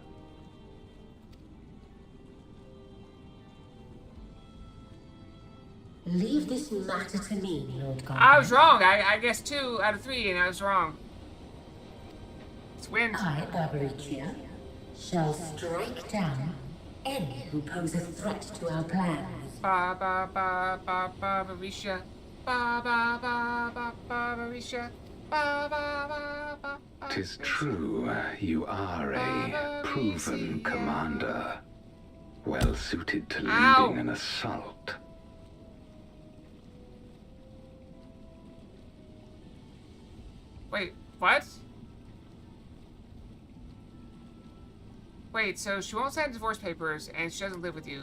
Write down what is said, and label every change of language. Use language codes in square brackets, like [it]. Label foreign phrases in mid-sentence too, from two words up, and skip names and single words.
[en] Leave this matter to me, Lord God. I was wrong. I guess 2 out of 3, and I was wrong. It's wind. I, Barbaricia, shall strike down any who pose a threat to our plans. Ba ba ba ba Barbaricia. Ba ba ba ba Barbaricia. Ba ba ba ba. 'Tis true, you are a proven commander, well suited to leading an assault. Wait, what? Wait, so she won't sign divorce papers, and she doesn't live with you.